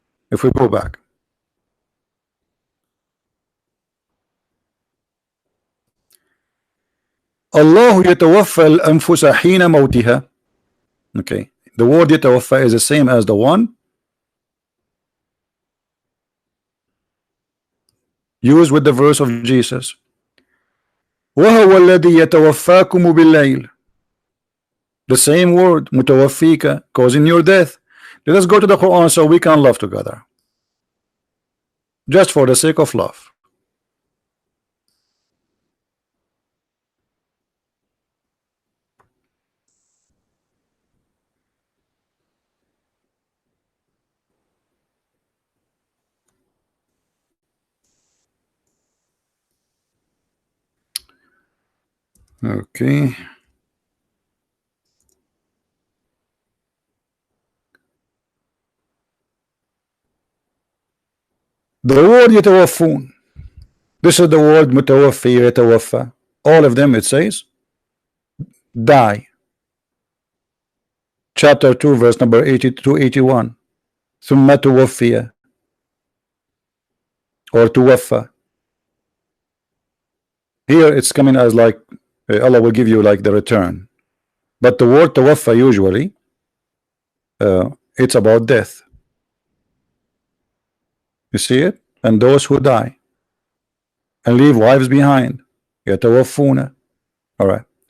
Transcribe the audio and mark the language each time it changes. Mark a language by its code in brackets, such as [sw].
[en] If we go back, Allah [ar] يتوفى الأنفس حين موتها. [en] Okay, the word يتوفى is the same as the one used with the verse of Jesus. [ar] وهو الذي يتوفاكم بالليل. [en] The same word متوفيك, causing your death. Let us go to the Quran so we can love together, just for the sake of love. Okay. The word يتوفون, this is the word متوفي يتوفى. All of them it says die. Chapter 2 verse number 80-81. [ar] ثم توفي or توفى. [en] Here it's coming as like Allah will give you like the return, but the word توفى usually it's about death. You see it? And those who die and leave wives behind, يتوفون. All right.